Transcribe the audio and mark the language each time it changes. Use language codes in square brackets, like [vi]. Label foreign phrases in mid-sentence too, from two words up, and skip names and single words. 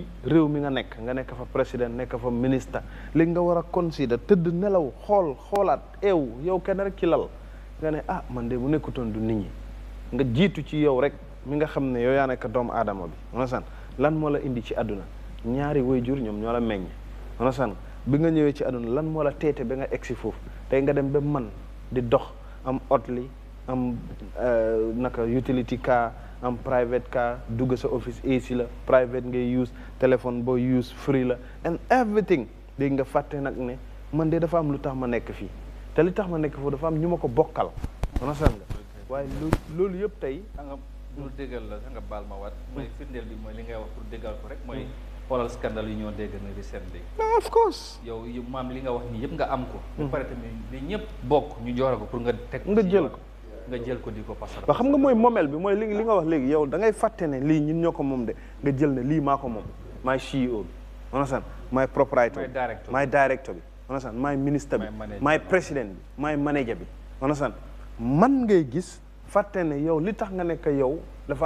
[wo] réew mi nga nekk fa président nekk fa ministre léegi nga war a consider tëdd nelaw xoolaat yow kenn rek ci lal nga ne ah man de bu nekkutoon du nit ñi nga jiitu ci yow rek mi nga xam ne yow yaa nekk doomu aadama bi understand lan moo la indi ci àdduna ñaari waajur ñoom ñoo la meññ understand bi nga ñëwee ci àdduna lan moo la teete ba nga egsi foofu tey nga dem ba man di dox am otli am naka [en] utility car [wo] am [en] private car [wo] dugg sa office AC la private ngay use téléphone boo use free la [en] and everything [wo] léegi nga fàtte nag ne man de dafa am lu tax ma nekk fii te li tax ma nekk foofu dafa am ñu ma ko bokkal understand nga waaye loolu yëpp tey nga pour déggal la nga baal ma waat mooy firndeel bi mooy li ngay wax pour déggal ko rek mooy xoolal scandale yu ñoo dégg na recently [en] of course [wo] yow maam li nga wax nii yëpp nga am ko ba pare tamit li ñëpp bokk ñu joxe ko pour nga teg nga jël ko nga jël ko di ko pasar ba xam nga mooy moomeel bi mooy li nga wax léegi yow da ngay fàtte ne lii ñun ñoo ko moom de nga jël ne lii maa ko moom maay CEO bi understand maay proprietor bi maay director bi understand maay ministre bi maay président bi maay manager bi understand man ngay gis fàtte ne yow li tax nga nekk yow dafa am